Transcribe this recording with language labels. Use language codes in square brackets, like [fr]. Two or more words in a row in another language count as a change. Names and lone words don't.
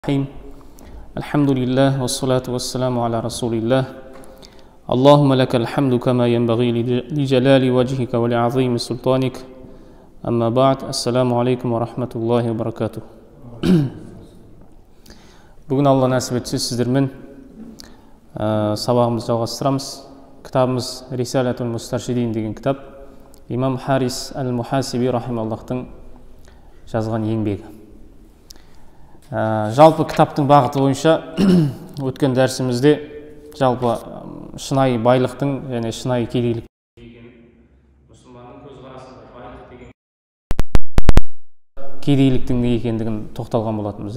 [ar] الرحيم الحمد لله والصلاة والسلام على رسول الله اللهم لك الحمد كما ينبغي لجلال وجهك ولعظيم سلطانك أما بعد السلام عليكم ورحمة الله وبركاته. [kk] Бүгін Алла нәсіп етсе сіздермен сабағымызды жалғастырамыз. Кітабымыз Рисалатул Мустаршидин деген кітап. Имам Харис әл-Мухасиби рахималлахтың жазған еңбегі. Жалпы кітаптың бағыты бойынша өткен дәрісімізде жалпы шынайы байлықтың және шынайы кедейлік деген мұсылманның көзқарасында байлық деген кедейліктің не екендігін тоқталған болатынбыз.